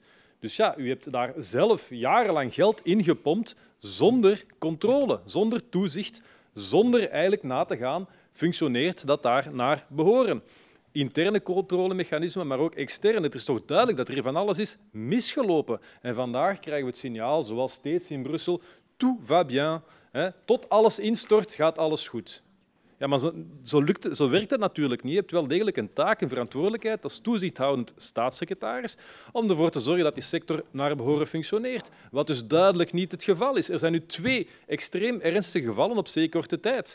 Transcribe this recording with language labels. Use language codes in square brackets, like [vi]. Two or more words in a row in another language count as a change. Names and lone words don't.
[nl] Dus ja, u hebt daar zelf jarenlang geld in gepompt zonder controle, zonder toezicht, zonder eigenlijk na te gaan, functioneert dat daar naar behoren. Interne controlemechanismen, maar ook externe. Het is toch duidelijk dat er hier van alles is misgelopen. En vandaag krijgen we het signaal, zoals steeds in Brussel, [fr] tout va bien. [nl] Tot alles instort, gaat alles goed. Ja, maar zo werkt het natuurlijk niet. Je hebt wel degelijk een taak, een verantwoordelijkheid als toezichthoudend staatssecretaris om ervoor te zorgen dat die sector naar behoren functioneert. Wat dus duidelijk niet het geval is. Er zijn nu 2 extreem ernstige gevallen op zeer korte tijd.